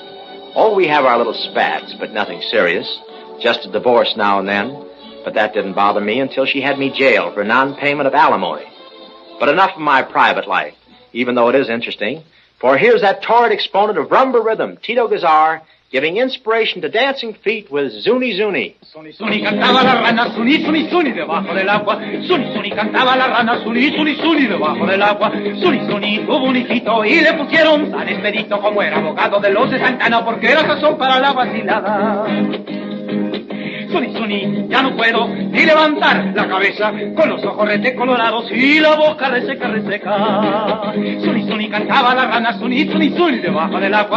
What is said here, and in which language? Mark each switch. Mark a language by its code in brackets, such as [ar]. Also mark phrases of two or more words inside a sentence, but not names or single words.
[en] Oh, we have our little spats, but nothing serious. Just a divorce now and then. But that didn't bother me until she had me jailed for non-payment of alimony. But enough of my private life, even though it is interesting. For here's that torrid exponent of rumba rhythm, Tito Gazar, giving inspiration to dancing feet with Zuni Zuni. [es] Suni, suni, cantaba la rana, suni, suni, suni, debajo del agua. Suni, suni, cantaba la rana, suni, suni, suni, debajo del agua. Suni, suni, tuvo un hijito y le pusieron San Expedito como era abogado de los de Santana porque era sazón para la vacilada. Suni, suni, ya no puedo ni levantar la cabeza con los ojos colorados y la boca reseca, reseca. Suni, suni, cantaba la rana, suni, suni, suni, debajo del agua.